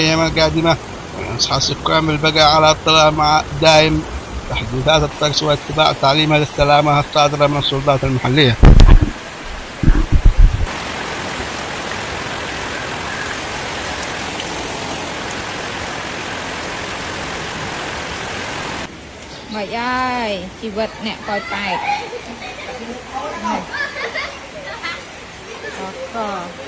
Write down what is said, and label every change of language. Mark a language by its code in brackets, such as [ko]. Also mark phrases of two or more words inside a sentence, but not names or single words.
[ar] الأيام القادمة، ونصح السكان بالبقاء على اطلاع مع دائم تحديثات الطقس واتباع تعليمات السلامة الصادرة من السلطات المحلية. [vi] Mày ơi, chị vật nè, coi tài. Có.